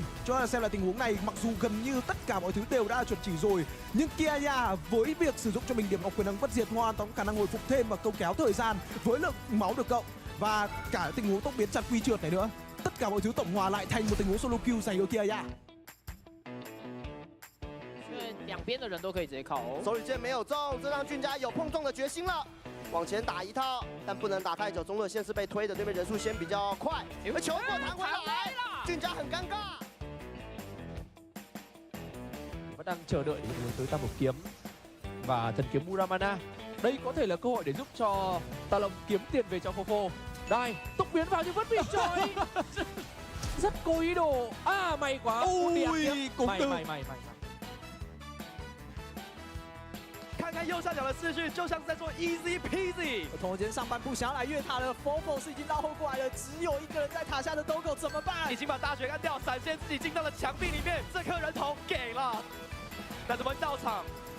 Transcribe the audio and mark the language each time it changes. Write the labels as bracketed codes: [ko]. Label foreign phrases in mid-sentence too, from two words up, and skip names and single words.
[vi] Cho nên xem là tình huống này mặc dù gần như tất cả mọi thứ đều đã chuẩn chỉ rồi, nhưng Kiaya với việc sử dụng cho mình điểm ngọc quyền năng bất diệt hoàn toàn có khả năng hồi phục thêm và câu kéo thời gian với lượng máu được cộng và cả tình huống tốc biến chặt quy trượt này nữa, tất cả mọi thứ tổng hòa lại thành một tình huống [en] solo kill [vi] dành cho Kiaya. [zh] 两边的人都可以直接靠。手里剑没有中，这让俊家有碰撞的决心了。往前打一套，但不能打太久，中路线是被推的，对面人数先比较快，而球过弹回来，俊家很尴尬。 [vi] Vẫn đang chờ đợi để hướng tới tam một kiếm và thần kiếm Muramana. Đây có thể là cơ hội để giúp cho Tà Long kiếm tiền về cho Phofo. Đây, tốc biến vào nhưng vẫn bị trói. Rất cố ý đồ. May quá. Ui, cũng được. Mày. [zh] 看看右上角的视讯，就像是在做 [en] easy peasy。 [zh] 同时间上半部想要来越塔的 Fofo 是已经绕后过来了，只有一个人在塔下的 Dogo 怎么办？已经把大血干掉，闪现自己进到了墙壁里面，这颗人头给了，那怎么到场？